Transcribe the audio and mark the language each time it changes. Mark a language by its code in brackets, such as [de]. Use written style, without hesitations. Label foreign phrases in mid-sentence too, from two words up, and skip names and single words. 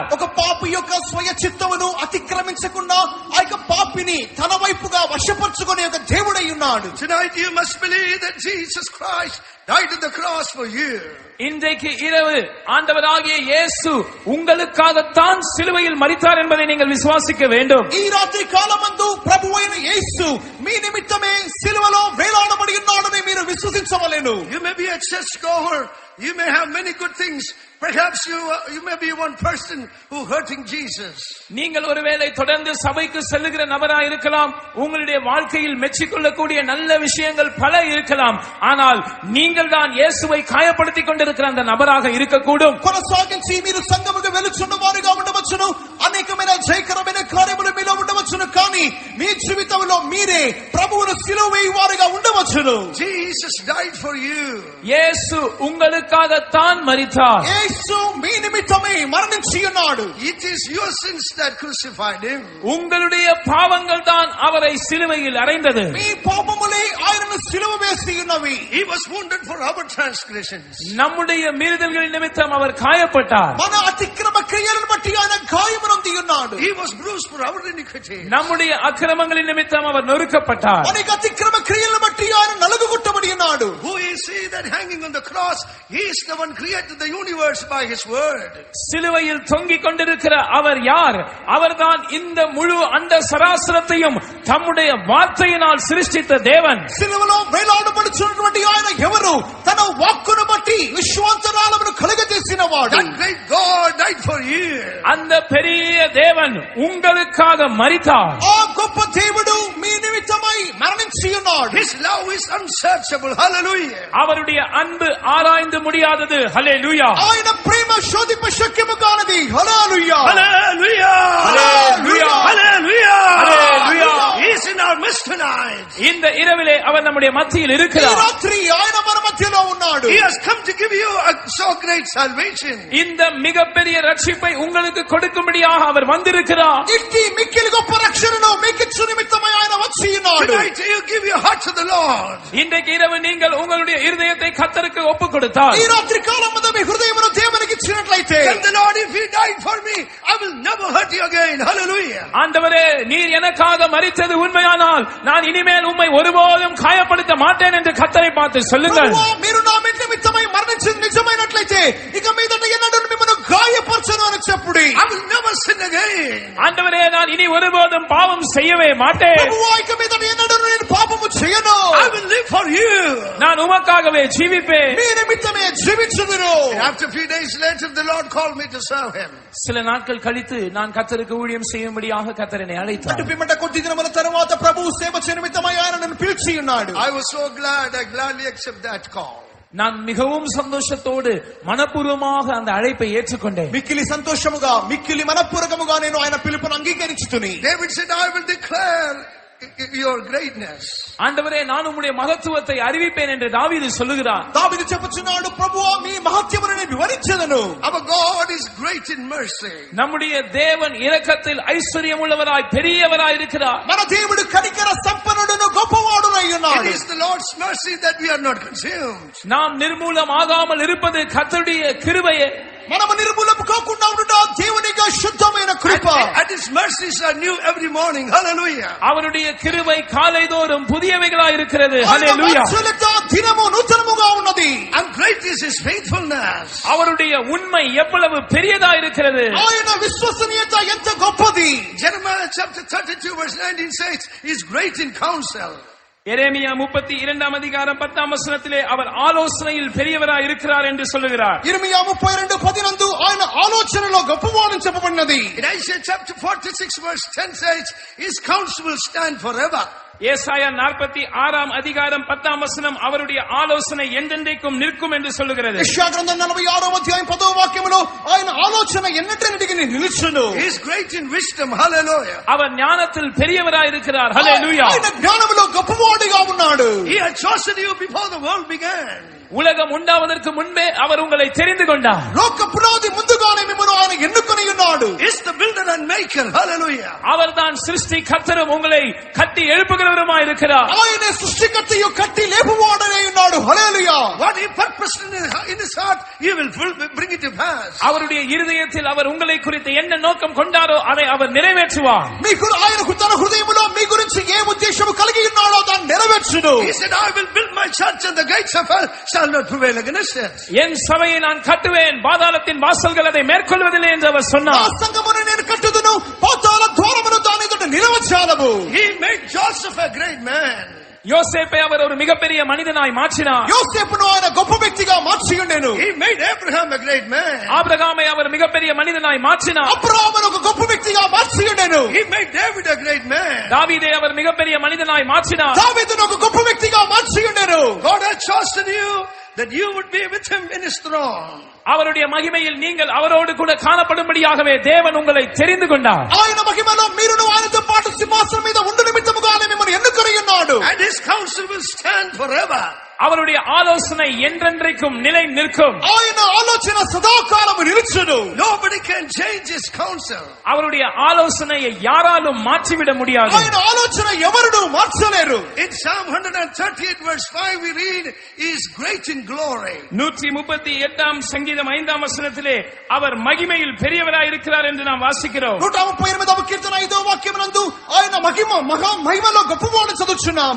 [te] ఒక పాపి యొక్క స్వయ చిత్తమును అతిక్రమించకుండా ఆ యొక్క పాపిని తన వైపుగా వశపర్చుకునే ఒక దేవుడై ఉన్నాడు. [en] Tonight you must believe that Jesus Christ died on the cross for you. [ta] இன்றைக்கு இரவு ஆண்டவராகிய இயேசு உங்களுக்காகத்தான் சிலுவையில் மரித்தார் என்பதை நீங்கள் விசுவாசிக்க வேண்டும். [te] ఈ రాత్రి కాలమందు ప్రభువైన యేసు మీ నిమిత్తమే సిలువలో వేలాడబడి ఉన్నాడని మీరు విశ్వసించవలెను. [en] You may be a church goer. You may have many good things. Perhaps you may be one person who hurting Jesus. [ta] நீங்கள் ஒருவேளை தொடர்ந்து சபைக்கு செல்லுகிற நபராக இருக்கலாம். உங்களுடைய வாழ்க்கையில் மெச்சிக்கொள்ளக்கூடிய நல்ல விஷயங்கள் பல இருக்கலாம். ஆனால் நீங்கள் தான் இயேசுவை காயப்படுத்திக் கொண்டிருக்கிற அந்த நபராக இருக்கக்கூடும். [te] కొనసాగించి మీరు సంఘముకు వెలుచున్న వారుగా ఉండవచ్చును. అనేకమైన జయకరమైన కార్యములు మీలో ఉండవచ్చును. కానీ మీ జీవితంలో మీరే ప్రభువును సిలువ వేయువారుగా ఉండవచ్చును. [en] Jesus died for you. [ta] இயேசு உங்களுக்காகத்தான் மரித்தார். [te] యేసు మీ నిమిత్తమే మరణించి ఉన్నాడు. [en] It is your sins that crucified him. [ta] உங்களுடைய பாவங்கள் தான் அவரை சிலுவையில் அறைந்தது. [te] మీ పాపములే ఆయనను సిలువ వేసి ఉన్నవి. [en] He was wounded for our transgressions. [ta] நம்முடைய மீறுதல்களின் நிமித்தம் அவர் காயப்பட்டார். [te] మన అతిక్రమ క్రియలను బట్టి ఆయన గాయమునొంది ఉన్నాడు. [en] He was bruised for our iniquity. [ta] நம்முடைய அக்கிரமங்களின் நிமித்தம் அவர் நொறுக்கப்பட்டார். [te] మన అతిక్రమ క్రియలను బట్టి ఆయన నలుగుగొట్టబడి ఉన్నాడు. [en] Who is he that hanging on the cross? He is the one created the universe by his word. [ta] சிலுவையில் தொங்கிக் கொண்டிருக்கிற அவர் யார்? அவர்தான் இந்த முழு அண்ட சராசரத்தையும் தம்முடைய வார்த்தையினால் சிருஷ்டித்த தேவன். [te] సిలువలో వేలాడబడుచున్నటువంటి ఆయన ఎవరు? తన వాక్కును బట్టి విశ్వాంతరాలమును కలుగజేసిన వాడు. [en] That great God died for you. [ta] அந்த பெரிய தேவன் உங்களுக்காக மரித்தார். [te] ఆ గొప్ప దేవుడు మీ నిమిత్తమై మరణించి ఉన్నాడు. [en] His love is unsearchable. Hallelujah. [ta] அவருடைய அன்பு ஆராய்ந்து முடியாதது. ஹல்லேலூயா. [te] ఆయన ప్రేమ శోధింప శక్యము కానిది. హల్లెలూయా. [en] Hallelujah. Hallelujah. Hallelujah. Hallelujah. He is in our midst tonight. [ta] இந்த இரவிலே அவர் நம்முடைய மத்தியில் [te] ఈ [ta] இருக்கிறார். [te] రాత్రి ఆయన మన మధ్యలో ఉన్నాడు. [en] He has come to give you a so great salvation. [ta] இந்த மிகப்பெரிய ரட்சிப்பை உங்களுக்கு கொடுக்கும்படியாக அவர் வந்திருக்கிறார். [te] ఇట్టి మిక్కిలి గొప్ప రక్షణను మీకిచ్చు నిమిత్తమై ఆయన వచ్చి ఉన్నాడు. [en] Tonight you give your heart to the Lord. [ta] இன்றைக்கு இரவு நீங்கள் உங்களுடைய இருதயத்தை கர்த்தருக்கு ஒப்புக் கொடுத்தால், [te] ఈ రాత్రి కాలమందు మీ హృదయమును దేవునికి ఇచ్చినట్లయితే, [en] Tell the Lord, if he died for me, I will never hurt you again. Hallelujah. [ta] ஆண்டவரே நீர் எனக்காக மரித்தது உண்மையானால் நான் இனிமேல் உம்மை ஒருபோதும் காயப்படுத்த மாட்டேன் என்று கர்த்தரை பார்த்து சொல்லுங்கள். [te] ప్రభువా, మీరు నా నిమిత్తమై మరణించింది నిజమైనట్లయితే ఇక మీదట ఎన్నడూ మిమ్మల్ని గాయపరచను అని చెప్పుడి. [en] I will never sin again. [ta] ஆண்டவரே நான் இனி ஒருபோதும் பாவம் செய்யவே மாட்டேன். [te] ప్రభువా, ఇక మీదట ఎన్నడూ నేను పాపము చేయను. [en] I will live for you. [ta] நான் உமக்காகவே ஜீவிப்பேன். [te] మీ నిమిత్తమే జీవించుదును. [en] And after a few days later, the Lord called me to serve him. [ta] சில நாட்கள் கழித்து நான் கர்த்தருக்கு ஊழியம் செய்யும்படியாக கர்த்தர் என்னை அழைத்தார். [te] అటు పిమ్మట కొద్ది దినముల తరువాత ప్రభువు సేవ చేయ నిమిత్తమై ఆయన నన్ను పిలిచి ఉన్నాడు. [en] I was so glad. I gladly accept that call. [ta] நான் மிகவும் சந்தோஷத்தோடு மனப்பூர்வமாக அந்த அழைப்பை ஏற்றுக்கொண்டேன். [te] మిక్కిలి సంతోషముగా మిక్కిలి మనపూర్వకముగా నేను ఆయన పిలుపును అంగీకరించుతుని. [en] David said, I will declare your greatness. [ta] ஆண்டவரே நான் உம்முடைய மகத்துவத்தை அறிவிப்பேன் என்று தாவீது சொல்லுகிறார். [te] దావీదు చెప్పుచున్నాడు, ప్రభువా మీ మహత్యమును నేను వివరించెదను. [en] Our God is great in mercy. [ta] நம்முடைய தேவன் இரக்கத்தில் ஐஸ்வர்யம் உள்ளவராய் பெரியவராய் இருக்கிறார். [te] మన దేవుడు కనికర సంపన్నుడును గొప్పవాడునై ఉన్నాడు. [en] It is the Lord's mercy that we are not consumed. [ta] நாம் நிர்மூலமாகாமல் இருப்பது கர்த்தருடைய கிருபையே. [te] మనము నిర్మూలము కాకుండా ఉండుట దేవుని యొక్క శుద్ధమైన కృప. [en] And his mercies are new every morning. Hallelujah. [ta] அவருடைய கிருபை காலைதோறும் புதியவைகளாய் இருக்கிறது. ஹalleluya. [te] దినము నూతనముగా ఉన్నది. [en] And great is his faithfulness. [ta] அவருடைய உண்மை எவ்வளவு பெரியதாய் இருக்கிறது. [te] ఆయన విశ్వసనీయత ఎంత గొప్పది. [en] Jeremiah chapter 32 verse 19 says he is great in counsel. [ta] எரேமியா 32 அதிகாரம் 10 வசனத்திலே அவர் ஆலோசனையில் பெரியவராய் இருக்கிறார் என்று சொல்லுகிறார். [te] இர்மியா 32:11 ఆయన ఆలోచనలో గొప్పవాడని చెప్పబడినది. [en] In Isaiah chapter 46 verse 10 says his counsel will stand forever. [ta] ஏசாயா 46 அதிகாரம் 10 வசனம் அவருடைய ஆலோசனை என்றென்றைக்கும் நிற்கும் என்று சொல்லுகிறது. [te] యెషయా గ్రంథం 46వ అధ్యాయం 10వ వాక్యములో ఆయన ఆలోచన ఎన్నటెన్నటికి నిలుచును. [en] He is great in wisdom. Hallelujah. [ta] அவர் ஞானத்தில் பெரியவராய் இருக்கிறார். ஹalleluya. [te] ఆయన జ్ఞానములో గొప్పవాడిగా ఉన్నాడు. [en] He had chosen you before the world began. [ta] உலகம் உண்டாவதற்கு முன்பே அவர் உங்களை தெரிந்து கொண்டார். [te] లోక పునాది ముందుగానే మిమ్మల్ని ఆయన ఎన్నుకొని ఉన్నాడు. [en] He is the builder and maker. Hallelujah. [ta] அவர்தான் சிருஷ்டி கர்த்தரும் உங்களை கட்டி எழுப்புகிறவருமாய் இருக்கிறார். [te] ఆయన సృష్టికర్తయు కట్టి లేపువాడనే ఉన్నాడు. హల్లెలూయా. [en] What he purposed in his heart, he will bring it to pass. [ta] அவருடைய இருதயத்தில் அவர் உங்களை குறித்து என்ன நோக்கம் கொண்டாரோ அதை அவர் நிறைவேற்றுவார். [te] మీకు ఆయనకు తన హృదయములో మీ గురించి ఏ ఉద్దేశము కలిగి ఉన్నాడో దాన్ని నెరవేర్చును. [en] He said, I will build my church and the gates of hell shall not prevail against it. [ta] என் சபையை நான் கட்டுவேன், பாதாளத்தின் வாசல்கள் அதை மேற்கொள்வதில்லை என்று அவர் [te] నా [ta] சொன்னார். [te] సంఘమును నేను కట్టుదును, పాతాళ ద్వారమును దాని ఎదుట నిలవచాలవు. [en] He made Joseph a great man. [ta] யோசேப்பை அவர் ஒரு மிகப்பெரிய மனிதனாய் மாற்றினார். [te] యోసేపును ఆయన గొప్ప వ్యక్తిగా మార్చి ఉండెను. [en] He made Abraham a great man. [ta] ஆபிரகாமை அவர் மிகப்பெரிய மனிதனாய் மாற்றினார். [te] అబ్రాహామును ఒక గొప్ప వ్యక్తిగా మార్చి ఉండెను. [en] He made David a great man. [ta] தாவீதை அவர் மிகப்பெரிய மனிதனாய் மாற்றினார். [te] దావీదును ఒక గొప్ప వ్యక్తిగా మార్చి ఉండెను. [en] God had chosen you that you would be with him in his throne. [ta] அவருடைய மகிமையில் நீங்கள் அவரோடு கூட காணப்படும்படியாகவே தேவன் உங்களை தெரிந்து கொண்டார். [te] ఆయన మహిమలో మీరును ఆయనతో పాటు సింహాసనం మీద ఉండు నిమిత్తముగానే మిమ్మల్ని ఎన్నుకొని ఉన్నాడు. [en] And his counsel will stand forever. [ta] அவருடைய ஆலோசனை என்றென்றைக்கும் நிலை நிற்கும். [te] ఆయన ఆలోచన సదాకాలము నిలుచును. [en] Nobody can change his counsel. [ta] அவருடைய ஆலோசனையை யாராலும் மாற்றிவிட முடியாது. [te] ఆయన ఆలోచన ఎవరును మార్చలేరు. [en] In Psalm 138 verse 5 we read, he is great in glory. [ta] 138 சங்கீதம் 5 வசனத்திலே அவர் மகிமையில் பெரியவராய் இருக்கிறார் என்று நாம் வாசிக்கிறோம். [te] 138వ కీర్తన 5వ వాక్యమునందు ఆయన మహిమలో గొప్పవాడు చదువుచున్నాము.